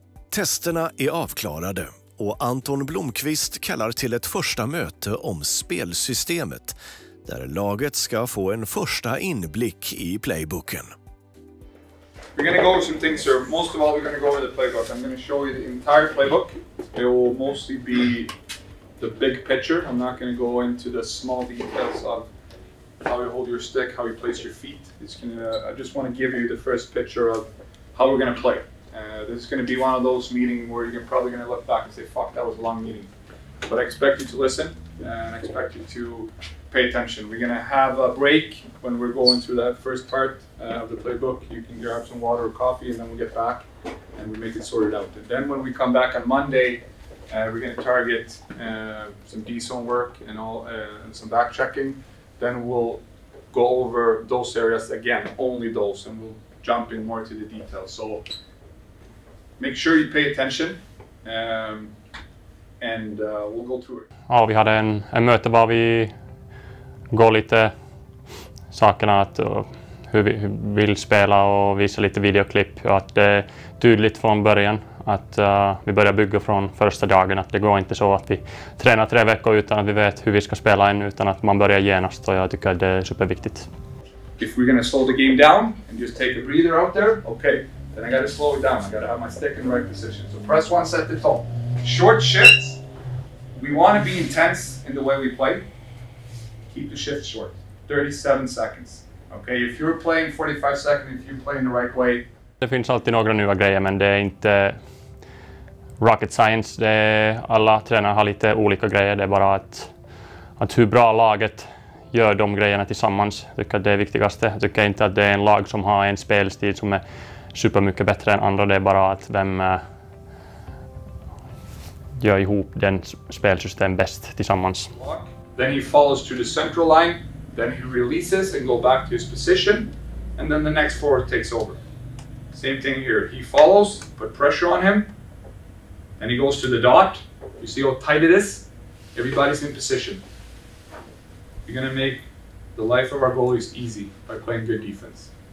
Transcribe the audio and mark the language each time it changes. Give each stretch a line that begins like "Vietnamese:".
Swedish: Testerna är avklarade och Anton Blomqvist kallar till ett första möte om spelsystemet, där laget ska få en första inblick i playbooken.
English: We're going to go over some things here. Most of all, we're going to go over the playbook. I'm going to show you the entire playbook. It will mostly be the big picture. I'm not going to go into the small details of how you hold your stick, how you place your feet. I just want to give you the first picture of how we're going to play. This is going to be one of those meetings where you're probably going to look back and say, fuck, that was a long meeting. But I expect you to listen. and I expect you to pay attention. We're gonna have a break when we're going through that first part of the playbook. You can grab some water or coffee, and then we'll get back and we make it sorted out. And then when we come back on Monday, we're gonna target some D-zone work and and some back checking. Then we'll go over those areas again, only those, and we'll jump in more to the details. So make sure you pay attention, and we'll go through it.
Swedish: Ja, vi hade en möte var vi går lite sakerna att hur vi vill spela och visa lite videoklipp, och att det är tydligt från början att vi börjar bygga från första dagen, att det går inte så att vi tränar 3 veckor utan att vi vet hur vi ska spela än, utan att man börjar genast, och jag tycker att det är superviktigt.
English: If we're gonna slow the game down and just take a breather out there, okay, then I gotta slow it down. I gotta have my stick in the right position. So press one, set the tone. Short shifts. We want to be intense in the way we play. Keep the shift short. 37 seconds. Okay, if you're playing 45 seconds, if you're playing the right way.
Swedish: Det finns alltid några nya grejer, men det är inte
English: rocket science.
Swedish: Det är, alla tränare har lite olika grejer. Det är bara att hur bra laget gör de grejerna tillsammans. Jag tycker att det är viktigaste. Jag tycker inte att det är en lag som har en spelstil som är supermycket bättre än andra. Det är bara att vem gör ihop den spelsystem bäst tillsammans.
English: Then he follows to the central line, then he releases and go back to his position, and then the next forward takes over. Same thing here. He follows, put pressure on him, and he goes to the dot. You see how tight it is? Everybody's in position. You're gonna make the life of our goalies easy by playing good defense.